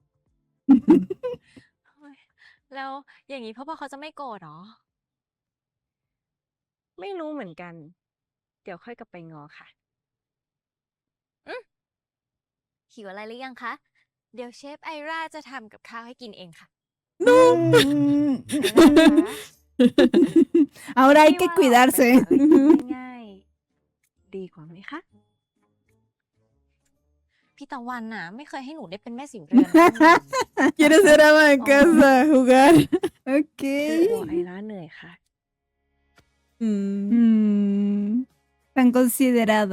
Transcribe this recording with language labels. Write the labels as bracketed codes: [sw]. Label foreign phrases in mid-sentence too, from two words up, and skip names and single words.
[th] เฮ้ยแล้วอย่างนี้พ่อเขาจะไม่โกรธเหรอ ไม่รู้เหมือนกัน เดี๋ยวค่อยกลับไปงอค่ะ หิวอะไรหรือยังคะ เดี๋ยวเชฟไอราจะทำกับข้าวให้กินเองค่ะ Mm. ไอราคะ [es] Ahora hay [th] พี่ [es] que [th] ว่าเราออกไป [es] cuidarse. [th] หาอะไรกินง่ายๆ ดีกว่าไหมคะ พี่ตะวันน่ะ ไม่เคยให้หนูได้เป็นแม่สิงเรือนเลย [es] ¿Quieres ser ama de casa? Jugar. [th] โอเค กลัวไอราเหนื่อยค่ะ Mm. [es] Tan considerada.